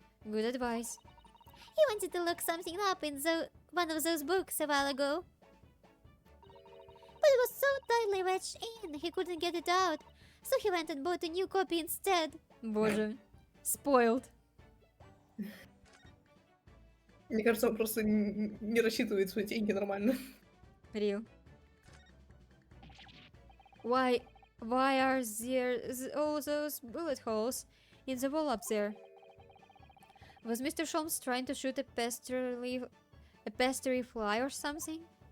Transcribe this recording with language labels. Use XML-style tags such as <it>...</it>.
<en>Good advice. He wanted to look something up in one of those books a while ago. But it was so tightly wedged in, he couldn't get it out. So he went and bought a new copy instead.</en> <ru>Боже.</ru> <en>Spoiled.</en> <ru>Мне кажется, он просто не рассчитывает свои деньги нормально.</ru> <en>Real. Why are there all those bullet holes in the wall up there? Was Mr. Sholmes trying to shoot a pestery fly or something?</en>